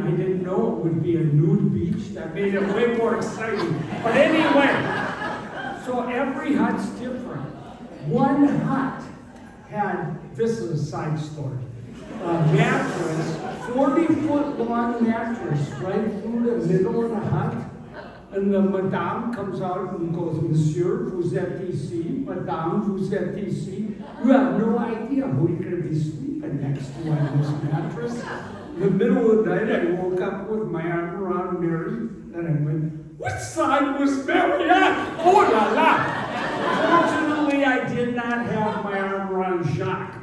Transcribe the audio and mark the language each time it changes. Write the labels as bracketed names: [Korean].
[English] I didn't know it would be a nude beach. That made it way more exciting. But anyway, so every hut's different. One hut had, this is a side story, a mattress, 40-foot long mattress right through the middle of the hut. And the madame comes out and goes, [French] "Monsieur, vous êtes ici. Madame, vous êtes ici. [English] You have no idea who you're going to be sleeping next to on this mattress." In the middle of the night, I woke up with my arm around Mary, and I went, "Which side was Mary at? Oh la la!" Fortunately, I did not have my arm around Jacques.